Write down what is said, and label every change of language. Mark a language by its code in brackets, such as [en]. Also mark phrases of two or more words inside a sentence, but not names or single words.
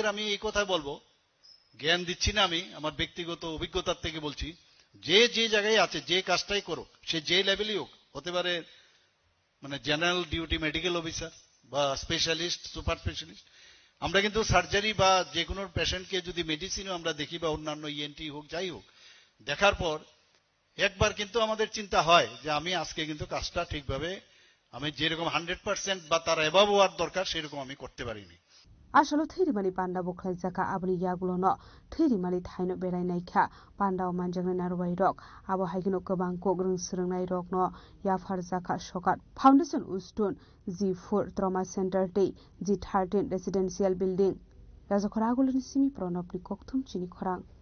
[bn] আমি এই কথাই বলবো জ্ঞান দিচ্ছি না আমি আমার ব্যক্তিগত অভিজ্ঞতার থেকে বলছি যে যে জায়গায় আছে যে কাজটাই করুক সে যে লেভেলই হোক হতে পারে মানে [en] general duty medical officer [bn] বা [en] specialist super specialist [bn] আমরা কিন্তু সার্জারি বা যে কোনো পেশেন্টকে যদি মেডিসিনও আমরা দেখি বা অন্যান্য ইএনটি হোক যাই হোক দেখার পর একবার কিন্তু আমাদের চিন্তা হয় যে আমি আজকে কিন্তু কাজটা ঠিকভাবে আমি যেরকম 100% বা তার এভাব হওয়ার দরকার সেরকম আমি করতে পারিনি [brx] আসলে थैरिमानि पान्डा বखलाय जाका आबनि यागुलनो थैरिमानि थाइनो बेरायनायखा पान्डाव मानजांनाय नारवाय रक आबो हाइगिनो गोबां कोग्रों सोलोंनाय रकनो याफार जाका सकात फाउंडेशन उस्टुन G4 [en] trauma centre [brx] दै G13 [en] residential building [brx] याजखरा आगुलनि सिमी प्रणबनि कक्थुम चिनि खरां